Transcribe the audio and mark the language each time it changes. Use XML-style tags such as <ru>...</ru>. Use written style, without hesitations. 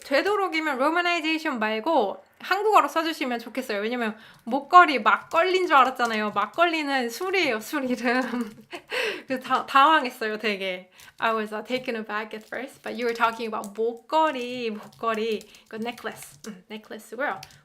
<ko>되도록이면 로마나이제이션 말고 한국어로 써주시면 좋겠어요. 왜냐면 목걸이 막걸리인 줄 알았잖아요. 막걸리는 술이에요, 술 이름. 그래서 당황했어요, 되게.</ko> <en>I was taken aback at first, but you were talking about 목걸이.</en> <ko>그 necklace고요.</ko>